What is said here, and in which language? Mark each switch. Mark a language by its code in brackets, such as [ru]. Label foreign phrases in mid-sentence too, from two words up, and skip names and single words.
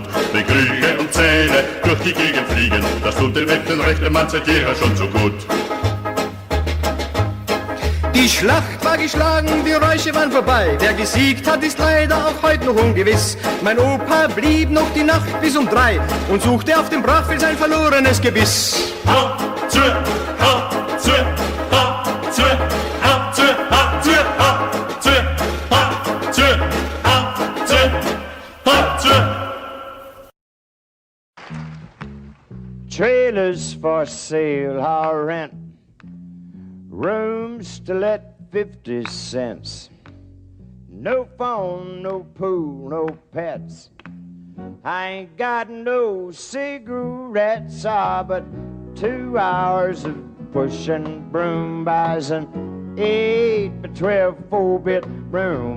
[de] Wie Krüge und Zähne durch die Gegend fliegen, das tut dem echten rechten Mann seit jeher schon so gut. Die Schlacht war geschlagen, die Räusche waren vorbei. Wer gesiegt hat, ist leider auch heute noch ungewiss. Mein Opa blieb noch die Nacht bis um 3 und suchte auf dem Brachfeld sein verlorenes Gebiss. Ha, zwe, ha, zwe, ha, zwe, ha, zwe, ha, zwe, ha, zwe, ha, zwe, ha, zwe, ha, zwe. [en] Trailers for sale or rent, rooms to let 50 cents. No phone, no pool, no pets. I ain't got no cigarettes, but 2 hours of pushing broom buys an 8 by 12 4-bit room.